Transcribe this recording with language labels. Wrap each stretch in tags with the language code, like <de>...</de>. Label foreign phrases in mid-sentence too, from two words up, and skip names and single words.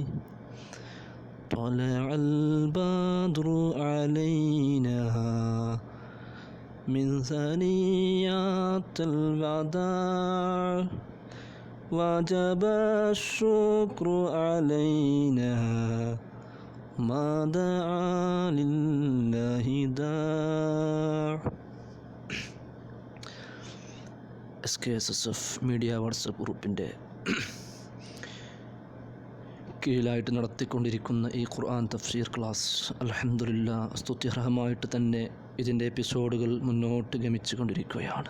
<ar>طلع البدر علينا من ثنيات الوداع، وجب الشكر علينا ما دعا لله داع.</ar> <ml>SKSSF മീഡിയ വാട്സപ്പ് ഗ്രൂപ്പിൻ്റെ കീഴിലായിട്ട് നടത്തിക്കൊണ്ടിരിക്കുന്ന ഈ ഖുർആൻ തഫ്സീർ ക്ലാസ് അൽഹംദുലില്ലാഹ് സ്തുത്യർഹമായിട്ട് തന്നെ ഇതിൻ്റെ എപ്പിസോഡുകൾ മുന്നോട്ട് ഗമിച്ചു കൊണ്ടിരിക്കുകയാണ്.</ml>